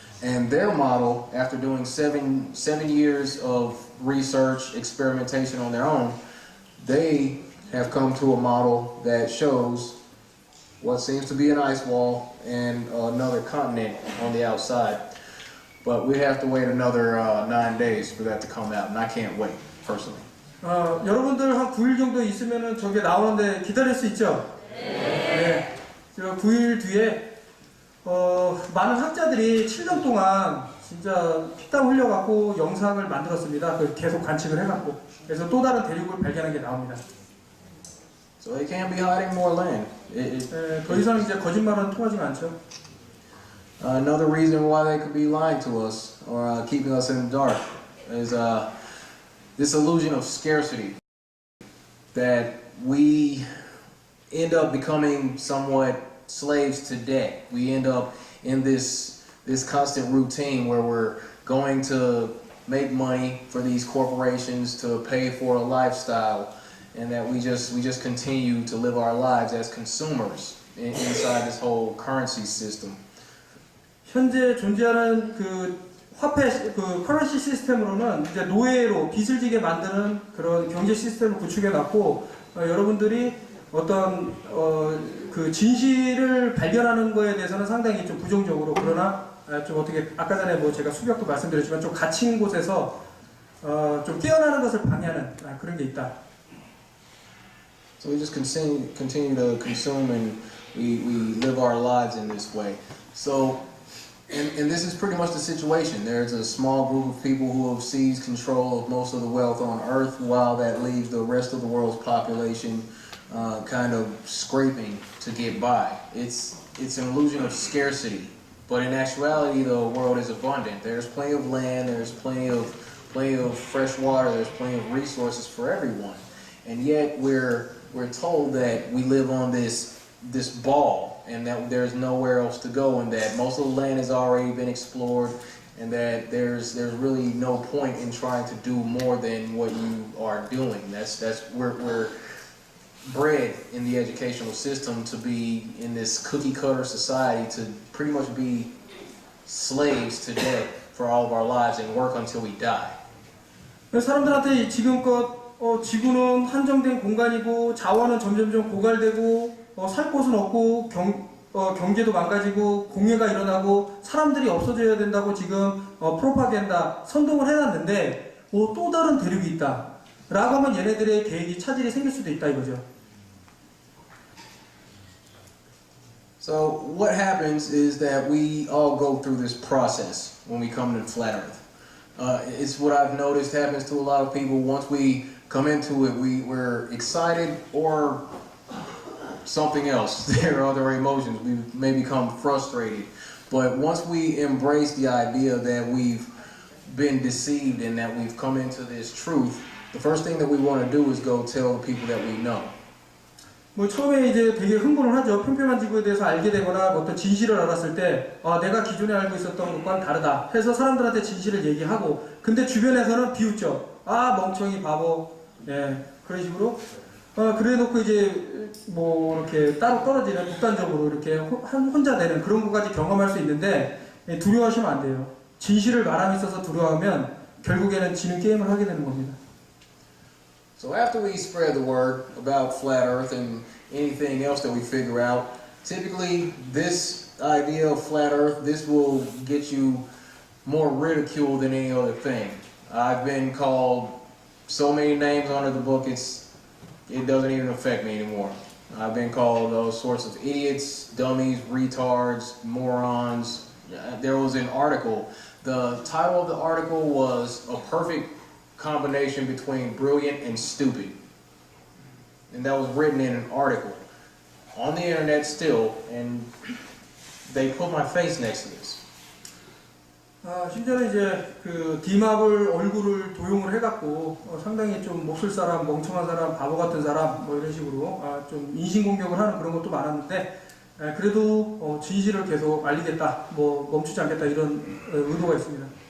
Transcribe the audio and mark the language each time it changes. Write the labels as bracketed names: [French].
[English] And their model, after doing seven years of research, experimentation on their own, they have come to a model that shows what seems to be an ice wall and another continent on the outside. But we have to wait another 9 days for that to come out, and I can't wait, personally. [Korean] 여러분들 한 9일 정도 있으면은 저게 나오는데 기다릴 수 있죠? 네. 9일 뒤에 많은 학자들이 7년 동안 진짜 피땀 흘려갖고 영상을 만들었습니다. 계속 관측을 해갖고. 그래서 또 다른 대륙을 발견한 게 나옵니다. [English] So they can't be hiding more land. [Korean] 더 이상 이제 거짓말은 통하지가 않죠. [English] Another reason why they could be lying to us or keeping us in the dark is this illusion of scarcity, that we end up becoming somewhat slaves to debt. We end up in this constant routine where we're going to make money for these corporations to pay for a lifestyle, and that we just continue to live our lives as consumers inside this whole currency system. [Korean] 현재 존재하는 그 화폐, 그 커런시 시스템으로는 이제 노예로 빚을 지게 만드는 그런 경제 시스템을 구축해 놨고, 여러분들이 어떤 그 진실을 발견하는 거에 대해서는 상당히 좀 부정적으로, 그러나 좀 어떻게 아까 전에 뭐 제가 수벽도 말씀드렸지만 좀 갇힌 곳에서 좀 깨어나는 것을 방해하는 그런 게 있다. [English] So we just continue to consume, and we live our lives in this way. So, and this is pretty much the situation. There's a small group of people who have seized control of most of the wealth on Earth, while that leaves the rest of the world's population kind of scraping to get by. It's an illusion of scarcity, but in actuality, the world is abundant. There's plenty of land. There's plenty of fresh water. There's plenty of resources for everyone, and yet we're told that we live on this ball, and that there's nowhere else to go, and that most of the land has already been explored, and that there's really no point in trying to do more than what you are doing. We're bred in the educational system to be in this cookie cutter society, to pretty much be slaves to debt for all of our lives and work until we die. [Korean] 사람들한테 지금껏 지구는 한정된 공간이고 자원은 점점점 고갈되고 살 곳은 없고 경제도 망가지고 공해가 일어나고 사람들이 없어져야 된다고 지금 프로파간다 선동을 해놨는데 또 다른 대륙이 있다 라고 하면 얘네들의 계획이 차질이 생길 수도 있다 이거죠. [English] So what happens is that we all go through this process when we come to flat Earth. It's what I've noticed happens to a lot of people. Once we come into it, we're excited or something else. There are other emotions. We may become frustrated. But once we embrace the idea that we've been deceived and that we've come into this truth, the first thing that we want to do is go tell the people that we know. [Korean] 뭐 처음에 이제 되게 흥분을 하죠. 평평한 지구에 대해서 알게 되거나 어떤 진실을 알았을 때 내가 기존에 알고 있었던 것과는 다르다 해서 사람들한테 진실을 얘기하고, 근데 주변에서는 비웃죠. 멍청이 바보, 예, 그런 식으로 그래 놓고 이제 뭐 이렇게 따로 떨어지는 극단적으로 이렇게 혼자 되는 그런 것까지 경험할 수 있는데 예, 두려워하시면 안 돼요. 진실을 말함에 있어서 두려워하면 결국에는 지는 게임을 하게 되는 겁니다. [English] So after we spread the word about flat earth and anything else that we figure out, typically this idea of flat earth, this will get you more ridicule than any other thing. I've been called so many names under the book, it doesn't even affect me anymore. I've been called those sorts of idiots, dummies, retards, morons. There was an article. The title of the article was A Perfect Combination Between Brilliant and Stupid. And that was written in an article on the internet still, and they put my face next to this. [Korean] 심지어는 이제 그 디맙을 얼굴을 도용을 해갖고 상당히 좀 몹쓸 사람, 멍청한 사람, 바보 같은 사람 뭐 이런 식으로 좀 인신공격을 하는 그런 것도 많았는데 그래도 진실을 계속 알리겠다, 뭐 멈추지 않겠다 이런 의도가 있습니다.